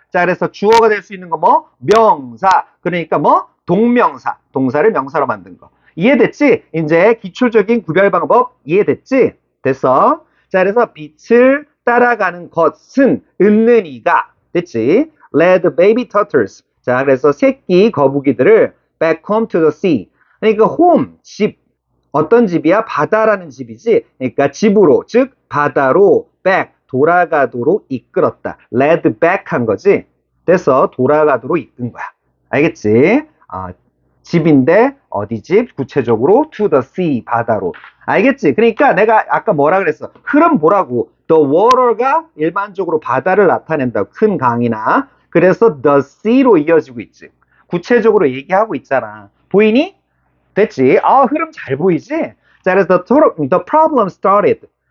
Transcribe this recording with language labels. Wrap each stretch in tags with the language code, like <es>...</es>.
<ko>자, 그래서 주어가 될 수 있는 거 뭐? 명사. 그러니까 뭐? 동명사. 동사를 명사로 만든 거. 이해됐지? 이제 기초적인 구별 방법 이해됐지? 됐어. 자, 그래서 빛을 따라가는 것은 있는 이가 됐지?</ko> <en>Led baby turtles.</en> <ko>자, 그래서 새끼 거북이들을 back home to the sea. 그러니까 home, 집. 어떤 집이야? 바다라는 집이지. 그러니까 집으로, 즉 바다로 back, 돌아가도록 이끌었다. led back 한 거지. 그래서 돌아가도록 이끈 거야. 알겠지? 집인데 어디 집? 구체적으로 to the sea, 바다로. 알겠지? 그러니까 내가 아까 뭐라 그랬어? 흐름 보라고. The water가 일반적으로 바다를 나타낸다고. 큰 강이나. 그래서 the sea로 이어지고 있지. 구체적으로 얘기하고 있잖아. 보이니? 됐지? 흐름 잘 보이지?</ko> <en>자, 그래서 the problem started.</en>